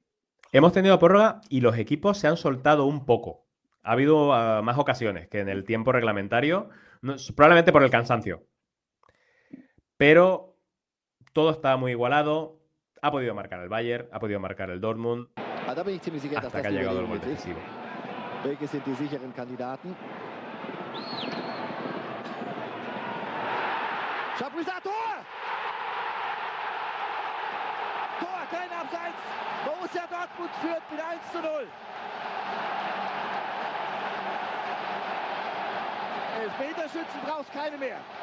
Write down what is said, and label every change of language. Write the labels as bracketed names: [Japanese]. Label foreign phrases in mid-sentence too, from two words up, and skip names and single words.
[Spanish] Hemos tenido prórroga y los equipos se han soltado un poco. Ha habido más ocasiones que en el tiempo reglamentario, probablemente por el cansancio. Pero todo está muy igualado. Ha podido marcar el Bayern, ha podido marcar el Dortmund, hasta que ha llegado el gol decisivo. [German] Welche sind die sicheren Kandidaten? Chapuisat, Tor! Tor, kein Abseits. Borussia Dortmund führt mit 1:0. Elfmeterschützen brauchst keine mehr.